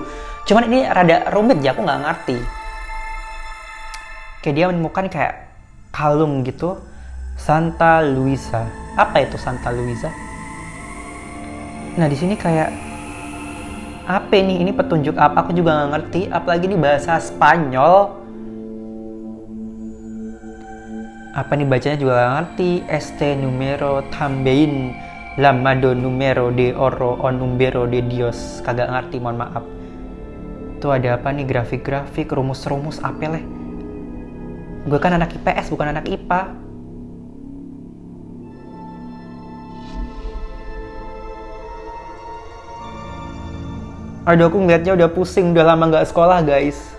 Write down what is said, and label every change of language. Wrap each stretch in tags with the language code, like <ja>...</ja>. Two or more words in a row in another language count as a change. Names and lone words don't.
<id>Cuman ini rada rumit ya, aku nggak ngerti. Kayak dia menemukan kayak kalung gitu, Santa Luisa. Apa itu Santa Luisa? Nah di sini kayak apa nih? Ini petunjuk apa? Aku juga nggak ngerti. Apalagi ini bahasa Spanyol. Apa nih bacanya juga nggak ngerti.</id> <es>Este numero también llamado numero de oro o numero de Dios.</es> <id>Kagak ngerti, mohon maaf. Tuh ada apa nih? Grafik-grafik, rumus-rumus apa leh? Gue kan anak IPS bukan anak IPA. Aduh, aku ngeliatnya udah pusing, udah lama nggak sekolah guys.</id>